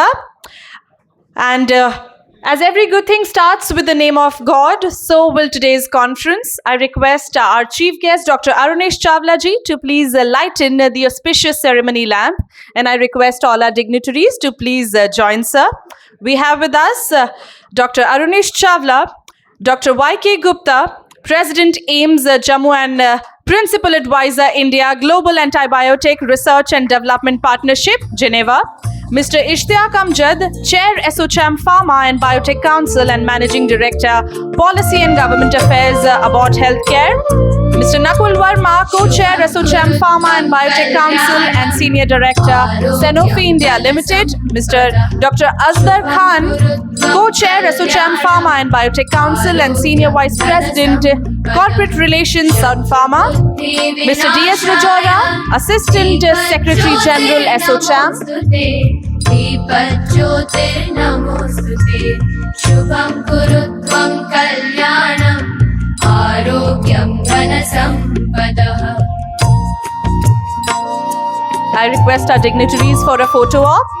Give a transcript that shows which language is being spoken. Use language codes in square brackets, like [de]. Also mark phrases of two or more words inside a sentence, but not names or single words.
[en] And as every good thing starts with the name of God, so will today's conference. I request our chief guest, Dr. Arunesh Chawla ji, to please lighten the auspicious ceremony lamp. And I request all our dignitaries to please join, sir. We have with us Dr. Arunesh Chawla, Dr. Y.K. Gupta, President AIIMS Jammu and Principal Advisor India Global Antibiotic Research and Development Partnership, Geneva. Mr. Ishtiaq Amjad, Chair ASSOCHAM Pharma and Biotech Council and Managing Director, Policy and Government Affairs, Abbott Healthcare. Mr. Nakul Verma, Co-Chair ASSOCHAM Pharma and Biotech Council and Senior Director, Sanofi India Limited. Mr. Dr. Asghar Khan, Co-Chair ASSOCHAM Pharma and Biotech Council and Senior Vice President, Corporate Relations, Sun Pharma. Mr. D.S. Rajora, Assistant Secretary General ASSOCHAM. [sa] शुभं कुरु त्वं कल्याणं आरोग्यं धनसम्पदः. [en] I request our dignitaries for a photo op.